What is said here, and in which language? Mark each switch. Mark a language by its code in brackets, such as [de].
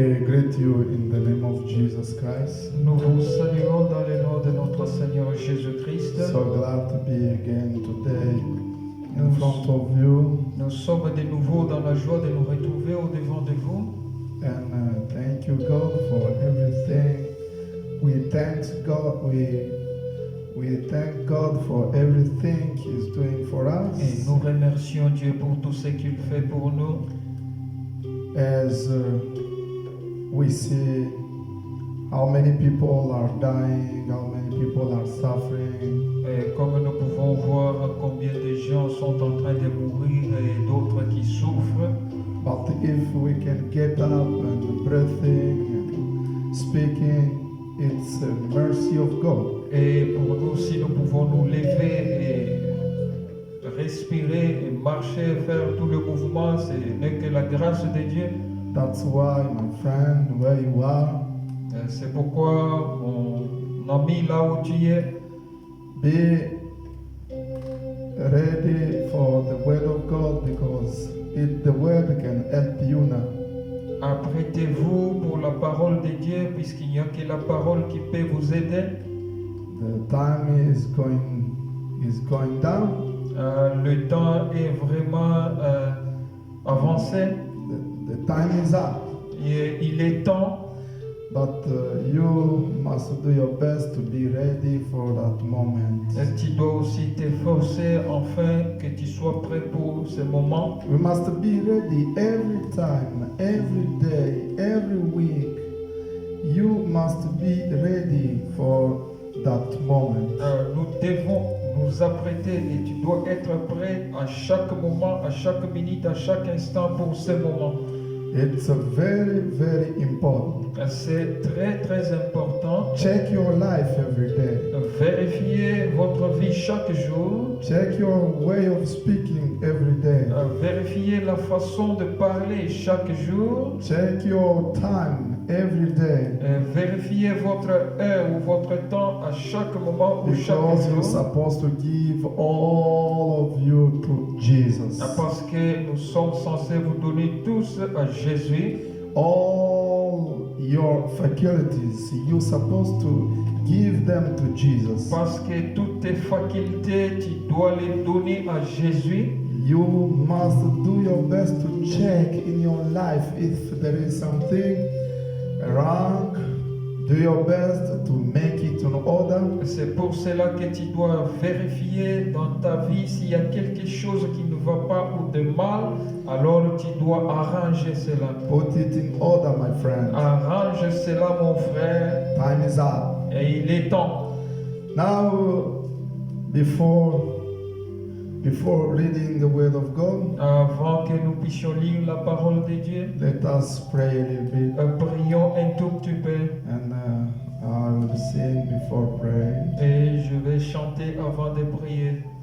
[en] greet you in the name of Jesus Christ. [fr] Nous vous saluons dans le nom de notre Seigneur Jésus-Christ. [en] So glad to be again today in front of you. [fr] Nous sommes de nouveau dans la joie de nous retrouver au-devant de vous. [en] And thank you, God, for everything. We thank God. We thank God for everything He's doing for us. [fr] Et nous remercions Dieu pour tout ce qu'il fait pour nous. [en] As we see how many people are dying, how many people are suffering. [fr] Et comme nous pouvons voir combien de gens sont en train de mourir et d'autres qui souffrent. [en] But if we can get up and breathing and speaking, it's a mercy of God. [fr] Et pour nous, si nous pouvons nous lever et respirer et marcher, faire tout le mouvement, ce n'est que la grâce de Dieu. [en] That's why, my friend, where you are, [fr] C'est pourquoi, mon ami, là où tu es, [en] be ready for the word of God, because the word can help you now. [fr] apprêtez-vous pour la parole de Dieu, puisqu'il n'y a que la parole qui peut vous aider. [en] The time is going down. [fr] Le temps est vraiment avancé. [en] The time is up. [fr] Et il est temps, [en] But you must do your best to be ready for that moment. [fr] tu dois aussi t'efforcer afin que tu sois prêt pour ce moment. [en] We must be ready every time, every day, every week. You must be ready for that moment. [fr] Nous devons nous apprêter et tu dois être prêt à chaque moment, à chaque minute, à chaque instant pour ce moment. [en] It's a very, very important. [fr] C'est très très important. [en] Check your life every day. [fr] Vérifiez votre vie chaque jour. [en] Check your way of speaking every day. [fr] Vérifiez la façon de parler chaque jour. [en] Check your time every day. [fr] Vérifiez votre heure ou votre temps à chaque moment ou chaque [en] Because you're [fr] jour. [en] supposed to give all of you to Jesus. [fr] Parce que nous sommes censés vous donner tous à Jésus. [en] All your faculties, you're supposed to give them to Jesus. [fr] Parce que toutes tes facultés, tu dois les donner à Jésus. [en] You must do your best to check in your life if there is something wrong. Do your best to make it in order. [fr] C'est pour cela que tu dois vérifier dans ta vie s'il y a quelque chose qui ne va pas ou de mal, alors tu dois arranger cela. [en] Put it in order, my friend. [fr] Arrange cela, mon frère, [en] Time is up. [fr] et il est temps. [en] Now, before reading the word of God, [fr] Avant que nous puissions lire la parole de Dieu, [en] let us pray a little bit, [fr] prions un tout petit peu. [en] and I will sing before praying. [fr] Et je vais chanter avant de prier.